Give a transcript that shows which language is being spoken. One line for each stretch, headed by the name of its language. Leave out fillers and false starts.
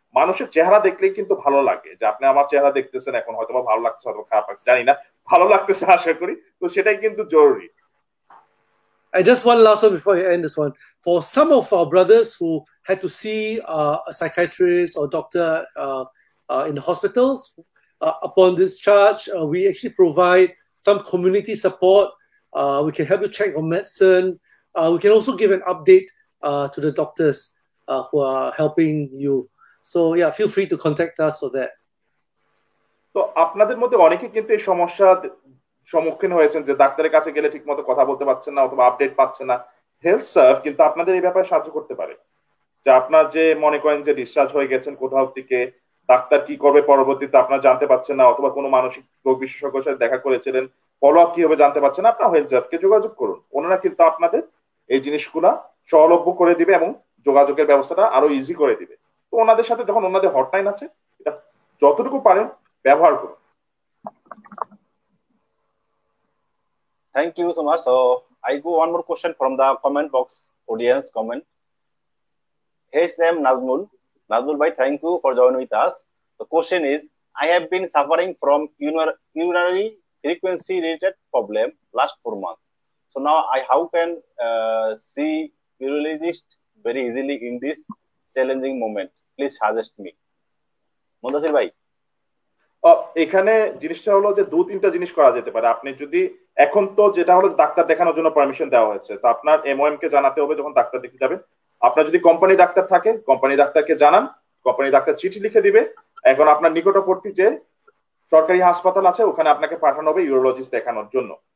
Bangla: মানুষের চেহারা দেখলেই কিন্তু ভালো লাগে, যে আপনি আমার চেহারা দেখতেছেন, এখন হয়তো ভালো লাগতেছে, হয়তো খারাপ লাগছে, জানি না, ভালো লাগতেছে আশা করি। তো সেটাই কিন্তু জরুরি।
English: I just one last one before I end this one. For some of our brothers who had to see a psychiatrist or doctor in the hospitals, upon discharge, we actually provide some community support. We can help you check on medicine. We can also give an update to the doctors who are helping you. So yeah, feel free to contact us for that.
Bangla: তো আপনাদের মধ্যে অনেকে কিন্তু এই সমস্যা সম্মুখীন হয়েছেন, যে ডাক্তারের কাছে গেলে ঠিক মতো কথা বলতে পারছেন না অথবা আপডেট পাচ্ছেন না। হেলথ সার্ভ কিন্তু আপনাদের এই ব্যাপারে সাহায্য করতে পারে। যে আপনার যে মনে করেন যে ডিসচার্জ হয়ে গেছেন কোথাও থেকে, ডাক্তার কি করবে পরবর্তীতে আপনার জানতে পারছেন না, অথবা কোনো মানসিক রোগ বিশেষজ্ঞের সাথে দেখা করেছিলেন, ফলো আপ কি হবে জানতে পারছেন না, আপনার হেলথ সার্ভকে যোগাযোগ করুন। ওনারা কিন্তু আপনাদের এই জিনিসগুলা সহলভ্য করে দিবে এবং যোগাযোগের ব্যবস্থাটা আরো ইজি করে দিবে। তো ওনাদের সাথে যখন ওনাদের হটলাইন আছে, এটা যতটুকু পারেন ব্যবহার করুন।
English: Thank you so much. So I go one more question from the comment box, audience comment. Hey Sam Nazmul bhai, thank you for joining with us. The question is, I have been suffering from urinary frequency related problem last 4 months. So now how can see urologist very easily in this challenging moment? Please suggest me. Mundasir bhai,
Bangla: এখানে জিনিসটা হলো যে 2-3টা জিনিস করা যেতে পারে। আপনি যদি এখন তো যেটা হলো ডাক্তার দেখানোর জন্য পারমিশন দেওয়া হয়েছে, তো আপনার এমওএম কে জানাতে হবে যখন ডাক্তার দেখতে যাবেন। আপনার যদি কোম্পানি ডাক্তার থাকে, কোম্পানি ডাক্তারকে জানান, কোম্পানি ডাক্তার চিঠি লিখে দিবে। এখন আপনার নিকটবর্তী যে সরকারি হাসপাতাল আছে ওখানে আপনাকে পাঠানো হবে ইউরোলজিস্ট দেখানোর জন্য।